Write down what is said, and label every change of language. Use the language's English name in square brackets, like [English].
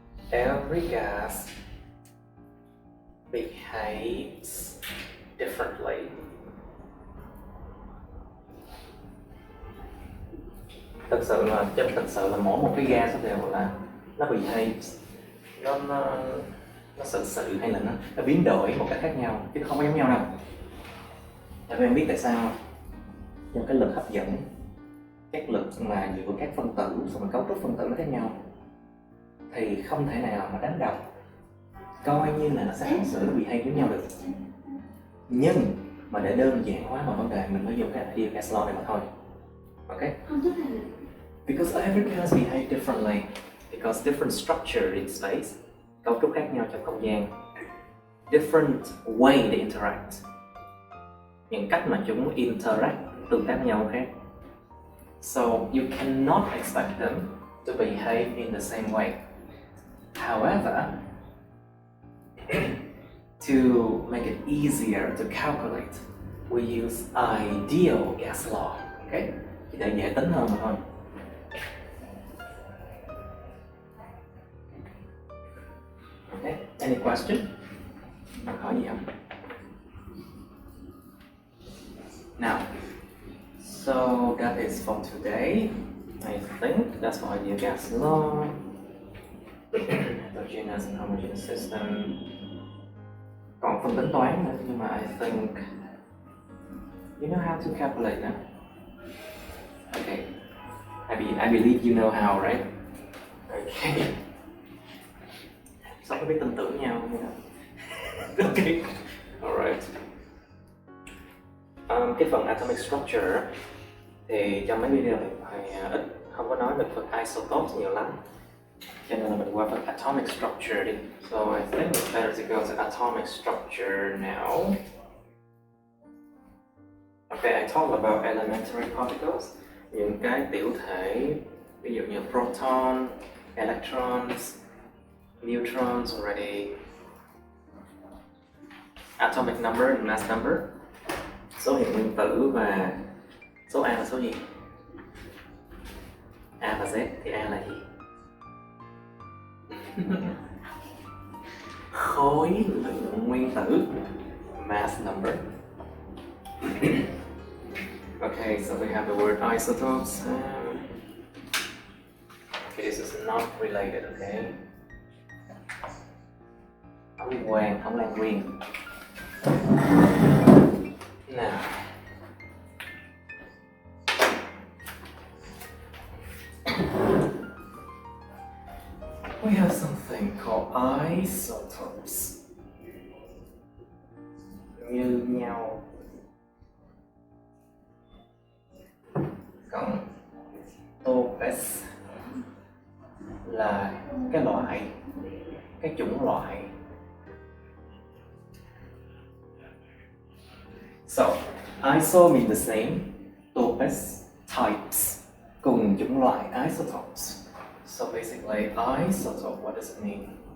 [English] Every gas behaves differently. [Vietnamese] Thực sự là mỗi một cái gas đều là nó behaves, nó sự hay là nó biến đổi một cách khác nhau chứ nó không có giống nhau đâu. Các em biết tại sao không? Do cái lực hấp dẫn, các lực mà giữa các phân tử, xong rồi cấu trúc phân tử nó khác nhau thì không thể nào mà đánh đồng coi như là nó sẽ không xử nó bị hay với nhau được. Nhưng mà để đơn giản hóa mọi vấn đề mình mới dùng cái ideal gas law này mà thôi. Okay? [English] Because every gas behave differently, because different structure in space, [Vietnamese] cấu trúc khác nhau trong không gian, [English] different way they interact, [Vietnamese] những cách mà chúng interact, tương tác với nhau khác. [English] So you cannot expect them to behave in the same way. However, to make it easier to calculate, we use ideal gas law. Okay? [Vietnamese] Chỉ để dễ tính hơn mà thôi. [English] Okay, any question? [Vietnamese] Bạn hỏi gì không? [English] Now, so that is for today. I think that's for ideal gas law. Heterogeneous and homogeneous system. [Vietnamese] Còn phần tính toán nữa, nhưng mà [English] I think you know how to calculate that. Okay, I believe you know how, right? Okay. [Vietnamese] Sao có biết tin tưởng nhau không? [English] Okay, alright. [Vietnamese] Cái phần atomic structure thì trong mấy video này ít không có nói về phần isotopes nhiều lắm, cho nên là mình qua phần atomic structure đi. [English] So I think it's better to go to atomic structure now. Okay, I talked about elementary particles, [Vietnamese] những cái tiểu thể, [English] ví dụ như proton, electrons, neutrons already. Atomic number and mass number, [Vietnamese] số hiệu nguyên tử và số A là số gì? A và Z thì A là gì? Khối lượng nguyên tử, mass number. [English] Okay, so we have the word isotopes. Okay, this is not related, okay? [Vietnamese] Không liên quan, không lan nguyên. [English] Now, we have something called isotopes. [Vietnamese] Như nhau. Còn topes là cái loại, cái chủng loại. [English] So, iso means the same, topes, types, [Vietnamese] cùng chủng loại [English] isotopes. So basically, isotope, what does it mean?